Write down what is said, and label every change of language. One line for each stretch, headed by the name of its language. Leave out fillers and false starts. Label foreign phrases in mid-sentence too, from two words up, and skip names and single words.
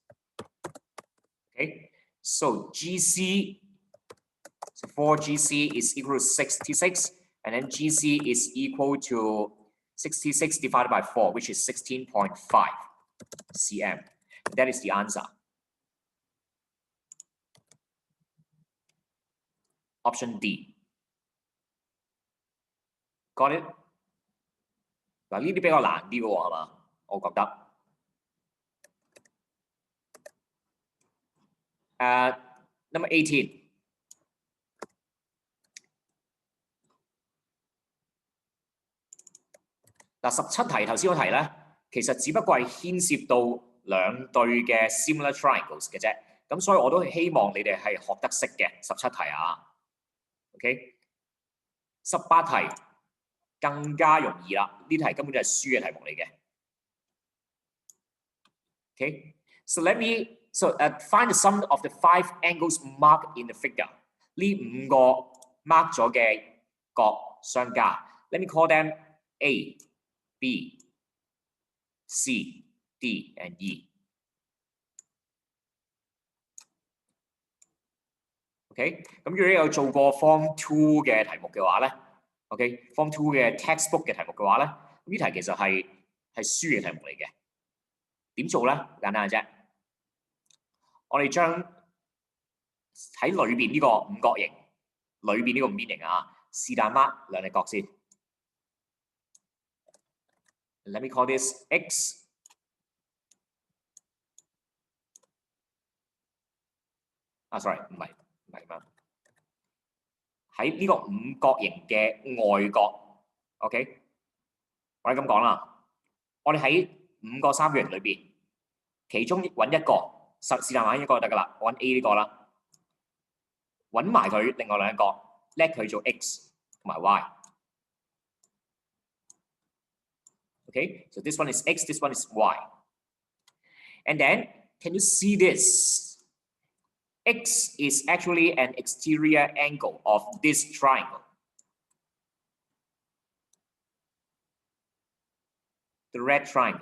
English: Okay, so GC, so 4GC is equal to 66, and then GC is equal to 66 divided by 4, which is 16.5 cm. That is the answer. Option D. Got it?
Cantonese: 嗱，呢啲比較難啲嘅喎，係嘛？我覺得。Number 18. 嗱，17題頭先嗰題咧，其實只不過係牽涉到2對嘅
English: similar triangles
Cantonese: 嘅啫。咁所以我都希望你哋係學得識嘅17題啊。OK， 18題更加容易啦，呢題根本就係輸嘅題目嚟嘅。
English: Okay, so find the sum of the 5 angles marked in the figure.
Cantonese: 呢5個 mark 咗嘅角相加。
English: Let me call them A, B, C, D, and E.
Cantonese: OK， 咁如果你有做過 Form 2嘅題目嘅話咧 ，OK，Form 2嘅 textbook 嘅題目嘅話咧，呢題其實係輸嘅題目嚟嘅。點做咧？簡單嘅啫。我哋將喺裏邊呢個五角形，裏邊呢個面形啊，是但 mark 兩隻角先。
English: Let me call this X。
Cantonese: sorry，唔係咁。喺呢個五角形嘅外角 ，OK， 我哋咁講啦，我哋喺5個三角形裏邊，其中揾一個，是但揾一個就得噶啦，我揾 A 呢個啦，揾埋佢另外兩個 ，let 佢做 X 同埋 Y。
English: Okay, so this one is X, this one is Y. And then, can you see this? X is actually an exterior angle of this triangle. The red triangle.